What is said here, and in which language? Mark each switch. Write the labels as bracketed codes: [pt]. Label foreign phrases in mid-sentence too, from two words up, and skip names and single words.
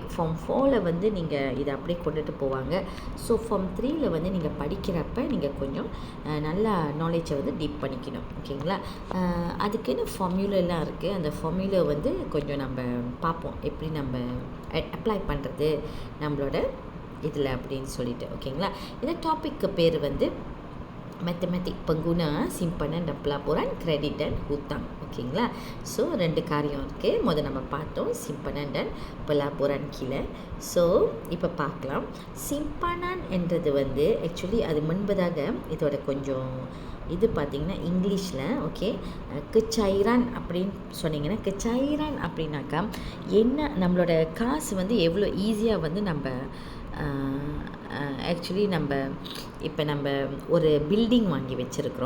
[ta] ஃபார்ம் 4ல் நீங்கள் இதை அப்படியே கொண்டுட்டு போவாங்க. [en] so form [ta] 3ல் நீங்கள் படிக்கிறப்ப நீங்கள் கொஞ்சம் நல்லா [en] knowledge deep [ta] பண்ணிக்கணும். ஓகேங்களா, அதுக்குன்னு ஃபார்முலாலாம் இருக்குது. அந்த ஃபார்முலா கொஞ்சம் நம்ம பார்ப்போம் எப்படி நம்ம அப்ளை பண்ணுறது நம்மளோட இதில் அப்படின்னு சொல்லிட்டு. ஓகேங்களா, இந்த டாப்பிக்கு பேர் [ms] matematik pengguna simpanan dan pelaburan, kredit dan hutang. [ta] ஓகேங்களா, ஸோ 2 காரியம் இருக்குது. நம்ம பார்த்தோம் [ms] simpanan dan pelaburan [ta] கீழே. ஸோ இப்போ பார்க்கலாம். சிம்பனன் என்றது ஆக்சுவலி அது முன்பதாக இதோட கொஞ்சம் இது பார்த்திங்கன்னா இங்கிலீஷில், ஓகே, கச்சாயிரான் அப்படின்னு சொன்னிங்கன்னா, கச்சாயிரான் அப்படின்னாக்கா என்ன, நம்மளோட காசு எவ்வளோ ஈஸியாக நம்ம ஆக்சுவலி இப்போ நம்ம ஒரு பில்டிங் வாங்கி வச்சுருக்குறோம்.